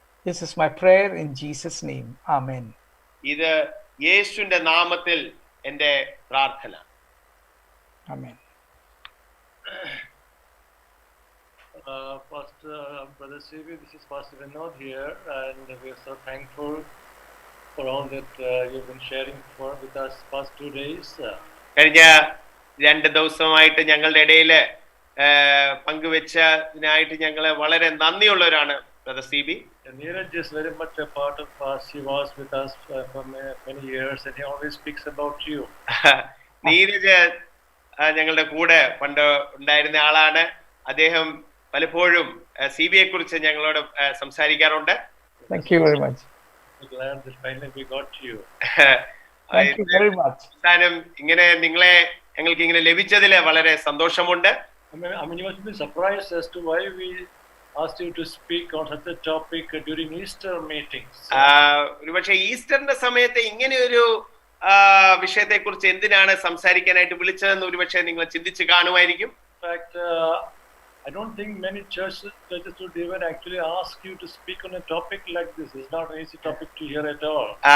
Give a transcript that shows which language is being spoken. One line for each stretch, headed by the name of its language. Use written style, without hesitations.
English: This is my prayer in Jesus' name. Amen.
Malayalam: ഇത് യേശുവിന്റെ നാമത്തിൽ എൻ്റെ പ്രാർത്ഥന.
English: Amen. Pastor Brother CV, this is Pastor Vinod here, and we are so thankful for all that you've been sharing with us past 2 days.
Malayalam: കഴിഞ്ഞ 2 ദിവസമായിട്ട് ഞങ്ങളുടെ ഇടയിൽ പങ്കുവെച്ചതിനായിട്ട് ഞങ്ങള് വളരെ നന്ദിയുള്ളവരാണ്. Brother CB,
English: Neeraj is very much a part of us. He was with us for many years, and he always speaks about you.
Malayalam: Neeraj ഞങ്ങളുടെ കൂടെ പണ്ട് ഉണ്ടായിരുന്ന ആളാണ്. അദ്ദേഹം പലപ്പോഴും CBയെ കുറിച്ച് ഞങ്ങളോട് സംസാരിക്കാറുണ്ട്.
English: Thank you very much. We're glad that finally we got you. Thank you very much.
Malayalam: ഇങ്ങനെ നിങ്ങളെ ഞങ്ങൾക്ക് ഇങ്ങനെ ലഭിച്ചതിൽ വളരെ സന്തോഷമുണ്ട്.
English: I mean, you must be surprised as to why we asked you to speak on such a topic during Easter meetings.
Malayalam: ഒരുപക്ഷെ ഈസ്റ്ററിന്റെ സമയത്ത് ഇങ്ങനെ ഒരു വിഷയത്തെ കുറിച്ച് എന്തിനാണ് സംസാരിക്കാനായിട്ട് വിളിച്ചതെന്ന് ഒരുപക്ഷെ നിങ്ങൾ ചിന്തിച്ച് കാണുമായിരിക്കും.
English: In fact, I don't think many churches would even actually ask you to speak on a topic like this. It's not an easy topic to hear at all.